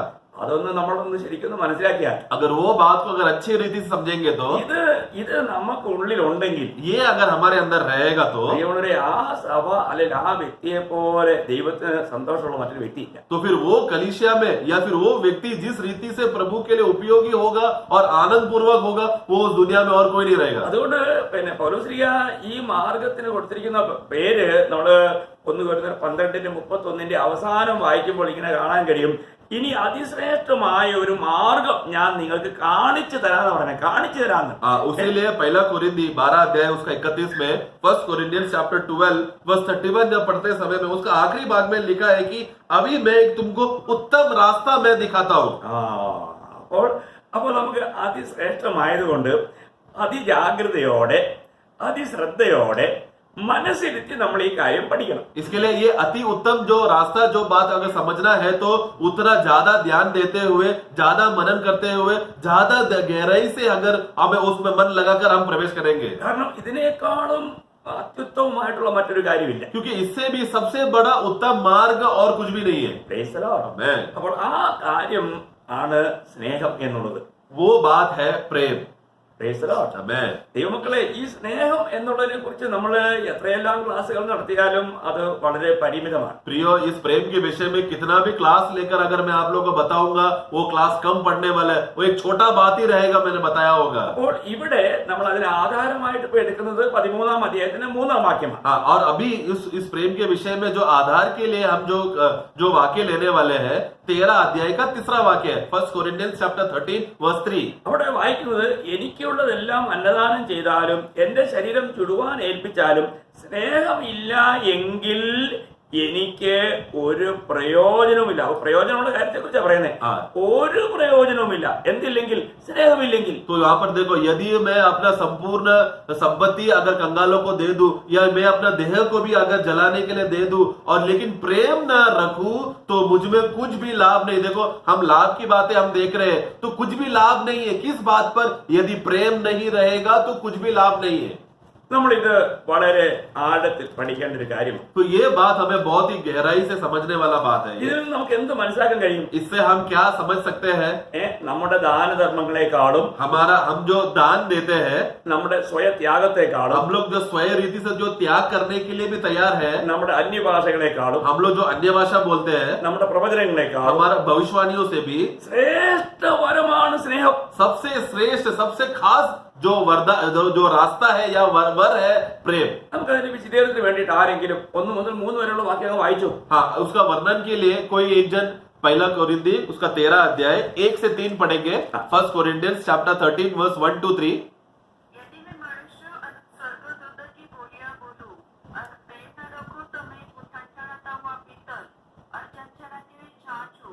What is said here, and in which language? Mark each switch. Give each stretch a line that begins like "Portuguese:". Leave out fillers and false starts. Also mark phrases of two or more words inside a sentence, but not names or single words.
Malayalam: അതൊന്ന് നമ്മളൊന്ന് ശരിക്കും മനസ്സിലാക്കിയാൽ,
Hindi: अगर वो बात को अगर अच्छी रीति से समझेंगे तो
Malayalam: ഇത് നമുക്ക് ഉള്ളിലുണ്ടെങ്കിൽ,
Hindi: ये अगर हमारे अंदर रहेगा तो
Malayalam: ആ സഭ അല്ലെങ്കിൽ ആ വ്യക്തിയെ പോലെ ദൈവത്തിന് സന്തോഷമുള്ള മറ്റൊരു വ്യക്തിയില്ല.
Hindi: तो फिर वो कलीसिया में या फिर वो व्यक्ति जिस रीति से प्रभु के लिए उपयोगी होगा और आनंद पूर्वक होगा, वो उस दुनिया में और कोई नहीं रहेगा.
Malayalam: അതുകൊണ്ട് പൗലോസ്ലീഹ ഈ മാർഗത്തിന് കൊടുത്തിരിക്കുന്ന പേര് നമ്മള് 1 കൊരിന്ത്യർ 12:31 അവസാനം വായിക്കുമ്പോൾ ഇങ്ങനെ കാണാൻ കഴിയും. ഇനി അതിശ്രേഷ്ഠമായ ഒരു മാർഗം ഞാൻ നിങ്ങൾക്ക് കാണിച്ചു തരാന്ന് പറഞ്ഞ കാണിച്ചു തരാന്ന്.
Hindi: उसीलिए पहला कोरिन्थी 12 अध्याय उसका 31 में
English: 1 Corinthians chapter 12 verse 31
Hindi: जब पढ़ते समय में उसका आखिरी भाग में लिखा है कि अभी मैं तुमको उत्तम रास्ता मैं दिखाता हूँ.
Malayalam: അപ്പോൾ നമുക്ക് അതിശ്രേഷ്ഠമായതുകൊണ്ട് അതിജാഗ്രതയോടെ അതിശ്രദ്ധയോടെ മനസ്സിരുത്തി നമ്മൾ ഈ കാര്യം പഠിക്കണം.
Hindi: इसके लिए ये अति उत्तम जो रास्ता जो बात अगर समझना है तो उतना ज्यादा ध्यान देते हुए, ज्यादा मनन करते हुए, ज्यादा गहराई से अगर हमें उसमें मन लगाकर हम प्रवेश करेंगे.
Malayalam: കാരണം ഇതിനേക്കാളും അത്യുത്തമമായിട്ടുള്ള മറ്റൊരു കാര്യമില്ല.
Hindi: क्योंकि इससे भी सबसे बड़ा उत्तम मार्ग और कुछ भी नहीं है.
English: Praise the Lord.
Malayalam: അപ്പോൾ ആ കാര്യം ആണ് സ്നേഹം എന്നുള്ളത്.
Hindi: वो बात है प्रेम.
English: Praise the Lord. Amen.
Malayalam: ദൈവമക്കളെ, ഈ സ്നേഹം എന്നുള്ളതിനെ കുറിച്ച് നമ്മൾ എത്രയെല്ലാം ക്ലാസ്സുകൾ നടത്തിയാലും അത് വളരെ പരിമിതമാണ്.
Hindi: प्रियो, इस प्रेम के विषय में कितना भी क्लास लेकर अगर मैं आप लोगों को बताऊंगा, वो क्लास कम पढ़ने वाला है. वो एक छोटा बात ही रहेगा, मैंने बताया होगा.
Malayalam: അപ്പോൾ ഇവിടെ നമ്മൾ അതിന് ആധാരമായിട്ട് ഇപ്പൊ എടുക്കുന്നത് 13-ാം അധ്യായത്തിന്റെ 3-ാം വാക്യമാണ്.
Hindi: और अभी इस प्रेम के विषय में जो आधार के लिए हम जो वाक्य लेने वाले हैं, 13 अध्याय का 3रा वाक्य है.
English: 1 Corinthians chapter 13 verse 3.
Malayalam: അവിടെ വായിക്കുന്നത്, എനിക്കുള്ളതെല്ലാം അന്നദാനം ചെയ്താലും എന്റെ ശരീരം ചുടുവാൻ ഏൽപ്പിച്ചാലും സ്നേഹമില്ല എങ്കിൽ എനിക്ക് ഒരു പ്രയോജനവുമില്ല. പ്രയോജനമുള്ള കാര്യത്തെ കുറിച്ചാണ് പറയുന്നത്. ഒരു പ്രയോജനവുമില്ല എന്തില്ലെങ്കിൽ, സ്നേഹമില്ലെങ്കിൽ.
Hindi: तो यहाँ पर देखो, यदि मैं अपना संपूर्ण संपत्ति अगर कंगालों को दे दूं या मैं अपना देह को भी अगर जलाने के लिए दे दूं और लेकिन प्रेम न रखूं तो मुझ में कुछ भी लाभ नहीं. देखो, हम लाभ की बातें हम देख रहे हैं तो कुछ भी लाभ नहीं है. किस बात पर? यदि प्रेम नहीं रहेगा तो कुछ भी लाभ नहीं है.
Malayalam: നമ്മളിത് വളരെ ആഴത്തിൽ പഠിക്കേണ്ട ഒരു കാര്യമാണ്.
Hindi: तो ये बात हमें बहुत ही गहराई से समझने वाला बात है.
Malayalam: ഇതിൽ നമുക്ക് എന്ത് മനസ്സിലാക്കാൻ കഴിയും?
Hindi: इससे हम क्या समझ सकते हैं?
Malayalam: നമ്മുടെ ദാനധർമ്മങ്ങളെക്കാളും,
Hindi: हम जो दान देते हैं,
Malayalam: നമ്മുടെ സ്വയത്യാഗത്തെക്കാളും,
Hindi: हम लोग जो स्वयं रीति से जो त्याग करने के लिए भी तैयार है,
Malayalam: നമ്മുടെ അന്യഭാഷകളെക്കാളും,
Hindi: हम लोग जो अन्य भाषा बोलते हैं,
Malayalam: നമ്മുടെ പ്രവചനങ്ങളെക്കാളും,
Hindi: हमारा भविष्यवाणियों से भी
Malayalam: ശ്രേഷ്ഠ വരമാണ് സ്നേഹം.
Hindi: सबसे श्रेष्ठ, सबसे खास जो जो रास्ता है या वर है प्रेम.
Malayalam: നമുക്ക് അതിന്റെ വിശദീകരണത്തിന് വേണ്ടിയിട്ട് ആരെങ്കിലും 1 മുതൽ 3 വരെയുള്ള വാക്യങ്ങൾ വായിച്ചു.
Hindi: हाँ, उसका वर्णन के लिए कोई एक जन पहला कोरिन्थी उसका 13 अध्याय 1 से 3 पढ़ेंगे.
English: 1 Corinthians chapter 13 verse 1 to 3.
Hindi: यदि मैं मनुष्य और स्वर्गदूत की बोलियां बोलूं और प्रेम न रखूं तो मैं उठनठनाता हुआ पीतल और चंचलाती हुई छाछ हूं.